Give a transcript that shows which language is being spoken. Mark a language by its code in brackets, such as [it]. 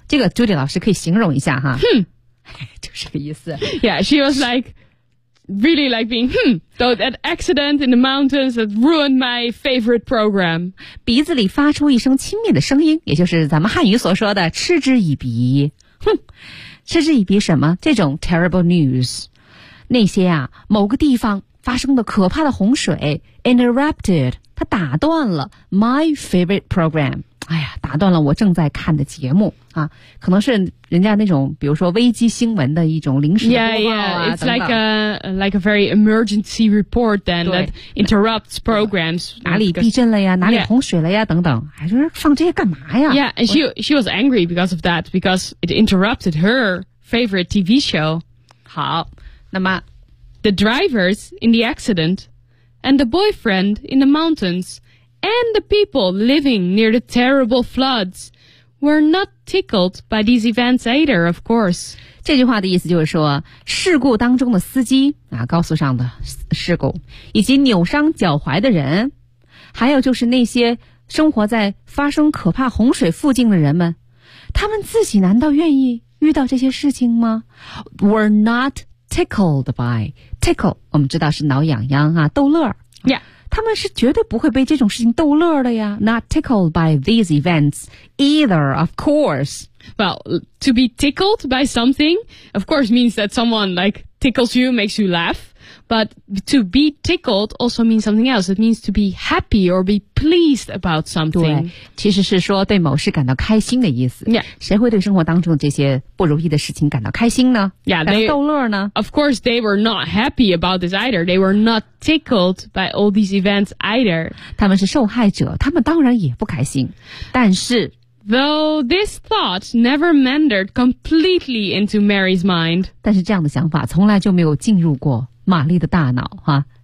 [zh] 这个 Judy 老师可以形容一下哈，哼，就是这个意思。 [en] Yeah, she was like really like being, hmm, though that accident in the mountains that ruined my favorite program. [zh] 鼻子里发出一声轻蔑的声音，也就是咱们汉语所说的嗤之以鼻。哼，嗤之以鼻什么？这种 [en] terrible news， [zh] 那些啊，某个地方发生的可怕的洪水 interrupted， 它打断了 [en] my favorite program。 [zh] 哎呀，打断了我正在看的节目啊！可能是人家那种，比如说危机新闻的一种临时播报啊。 [en] Yeah, yeah. It's [zh] 等等 [en] like a very emergency report then that interrupts programs. [zh] 哪里地震了呀？哪里洪水了呀？ Yeah. 等等，还是放这些干嘛呀 [en] ？Yeah, and she was angry because of that because it interrupted her favorite TV show. [zh] 好，那么 [en] the drivers in the accident and the boyfriend in the mountains. And the people living near the terrible floods were not tickled by these events either, of course. [zh] 这句话的意思就是说，事故当中的司机啊，高速上的事故，以及扭伤脚踝的人，还有就是那些生活在发生可怕洪水附近的人们，他们自己难道愿意遇到这些事情吗？ [en] Were not tickled by tickle. [zh] 我们知道是挠痒痒啊，逗乐。 [en] Yeah. [zh] 他们是绝对不会被这种事情逗乐的呀。 [en] Not tickled by these events either, of course. Well, to be tickled by something, of course, means that someone, like, tickles you, makes you laugh. But to be tickled also means something else. It means to be happy or be pleased about something. [zh] 对，其实是说对某事感到开心的意思。 [en] Yeah. [zh] 谁会对生活当中这些不如意的事情感到开心呢？ [en] Yeah, [zh] 感到逗乐呢？ [en] Of course, they were not happy about this either. They were not tickled by all these events either. [zh] 他们是受害者，他们当然也不开心。但是 [en] Though this thought never mandered completely into Mary's mind. [zh] 但是这样的想法从来就没有进入过玛丽的大脑哈。